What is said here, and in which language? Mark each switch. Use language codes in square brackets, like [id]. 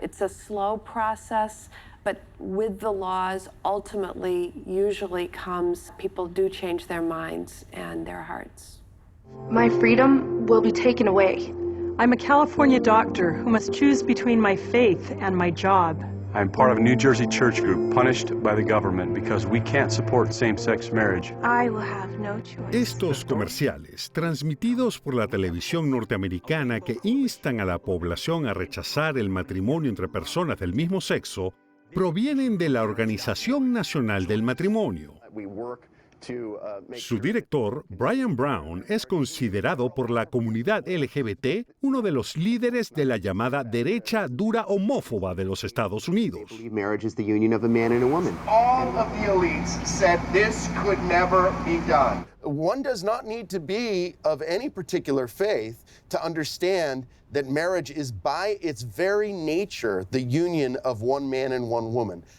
[en] It's a slow process, but with the laws, ultimately, usually comes, people do change their minds and their hearts. My freedom will be taken away. I'm a California doctor who must choose between my faith and my job. I'm part of a New Jersey church group punished by the government because we can't support same-sex marriage. I will have no choice. [es] Estos comerciales, transmitidos por la televisión norteamericana que instan a la población a rechazar el matrimonio entre personas del mismo sexo, provienen de la Organización Nacional del Matrimonio. Su director, Brian Brown, es considerado por la comunidad LGBT uno de los líderes de la llamada derecha dura homófoba de los Estados Unidos. [en] Marriage is the union of a man and a woman. All of the elites said this could never be done. One does not need to be of any particular faith to understand that marriage is by its very nature the union of one man and one woman.